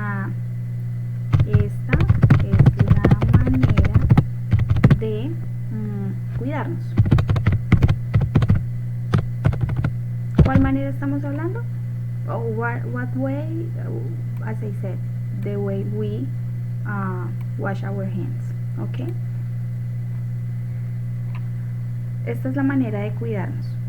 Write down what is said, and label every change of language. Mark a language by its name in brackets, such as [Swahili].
[Spanish] Esta es la manera de cuidarnos. ¿Cuál manera estamos hablando? [English] Oh, what way? As I said, the way we wash our hands. Okay. [Spanish] Esta es la manera de cuidarnos.